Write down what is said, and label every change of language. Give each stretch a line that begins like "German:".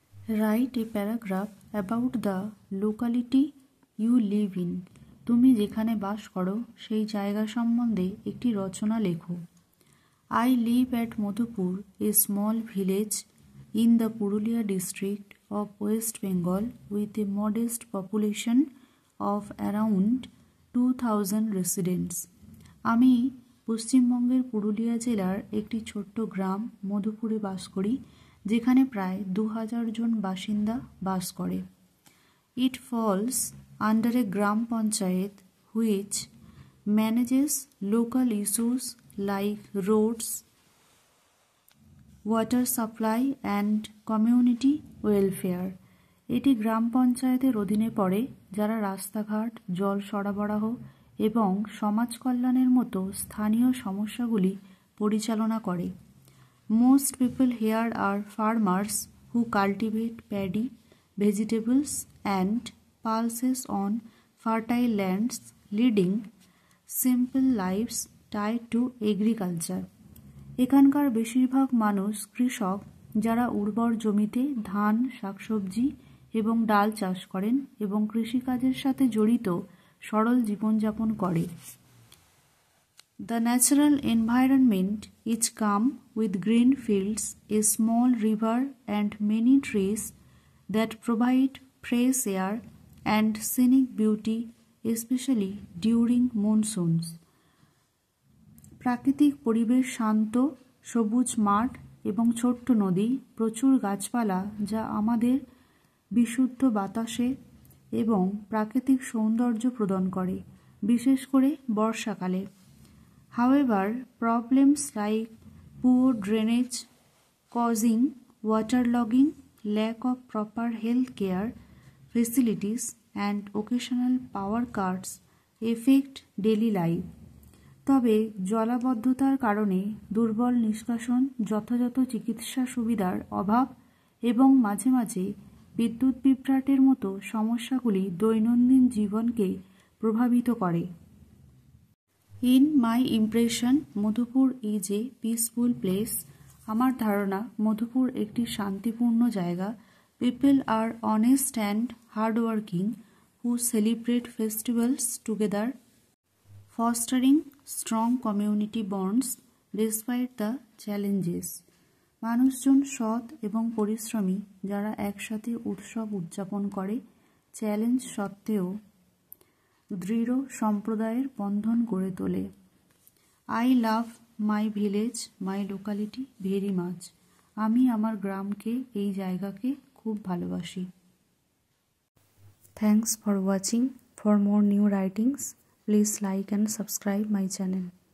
English: Write a paragraph about the locality you live in.
Bangla: তুমি যেখানে বাস করো সেই জায়গা সম্বন্ধে একটি রচনা লেখো।
English: I live at Madhupur, a small village in the Purulia district of West Bengal with a modest population of around 2000 residents.
Bangla: আমি পশ্চিমবঙ্গের পুরুলিয়া জেলার একটি ছোট্ট গ্রাম মধুপুরে বাস করি, যেখানে প্রায় 2000 জন বাসিন্দা বাস করে।
English: It falls under a gram panchayat which manages local issues like roads, water supply and community welfare.
Bangla: এটি গ্রাম পঞ্চায়েতের অধীনে পড়ে, যারা রাস্তাঘাট, জল সরবরাহ এবং সমাজ কল্যাণের মতো স্থানীয় সমস্যাগুলি পরিচালনা করে।
English: Most people here are farmers who cultivate paddy, vegetables and pulses on fertile lands, leading simple lives tied to agriculture.
Bangla: এখানকার বেশিরভাগ মানুষ কৃষক, যারা উর্বর জমিতে ধান, শাকসবজি এবং ডাল চাষ করেন এবং কৃষিকাজের সাথে জড়িত সরল জীবনযাপন করে।
English: The natural environment is calm with green fields, a small river and many trees that provide fresh air and scenic beauty, especially during monsoons.
Bangla: প্রাকৃতিক পরিবেশ শান্ত, সবুজ মাঠ এবং ছোট্ট নদী, প্রচুর গাছপালা যা আমাদের বিশুদ্ধ বাতাসে এবং প্রাকৃতিক সৌন্দর্য প্রদান করে, বিশেষ করে বর্ষাকালে।
English: However, problems like poor drainage causing waterlogging, lack of proper health care facilities and occasional power cuts affect daily life.
Bangla: তবে জলাবদ্ধতার কারণে দুর্বল নিষ্কাশন, যথাযথ চিকিৎসা সুবিধার অভাব এবং মাঝে মাঝে বিদ্যুৎ বিভ্রাটের মতো সমস্যাগুলি দৈনন্দিন জীবনকে প্রভাবিত করে।
English: In my impression, Madhupur is a peaceful place.
Bangla: আমার ধারণা মধুপুর একটি শান্তিপূর্ণ জায়গা।
English: People are honest and hardworking who celebrate festivals together, fostering strong community bonds despite the challenges.
Bangla: মানুষজন সৎ এবং পরিশ্রমী, যারা একসাথে উৎসব উদযাপন করে, চ্যালেঞ্জ সত্ত্বেও দৃঢ় সম্প্রদায়ের বন্ধন গড়ে তোলে।
English: I love my village, my locality very much.
Bangla: আমি আমার গ্রামকে, এই জায়গাকে খুব ভালোবাসি।
English: Thanks for watching. For more new writings, please like and subscribe my channel.